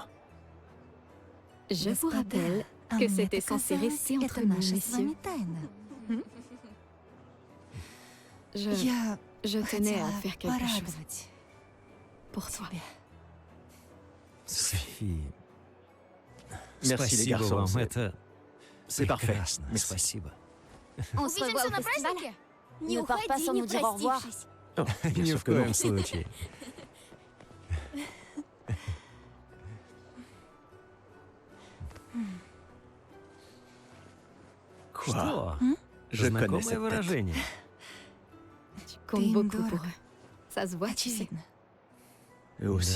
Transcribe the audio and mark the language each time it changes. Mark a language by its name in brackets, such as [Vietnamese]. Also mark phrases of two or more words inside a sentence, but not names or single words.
[French] Je vous rappelle que c'était censé rester entre nous, messieurs. Je tenais à faire quelque chose. Pour toi. Софи. Merci les [Russian] Спасибо [French] garçons. [Russian] вам, это [French] C'est parfait. [Russian] прекрасно. [French] Merci. [Russian] Спасибо. [French] On se revoit au festival. Ne pars pas sans nous dire au revoir. Oh, bien [Russian] Ни [French] sûr [Russian] в [French] que non. [Russian] коем случае. [French] Quoi? [Russian] Что? [French] Je connais [Russian] Знакомое [French] cette tête. [Russian] выражение. [French] Tu comptes beaucoup pour eux. Ça se voit, tu sais. Eux aussi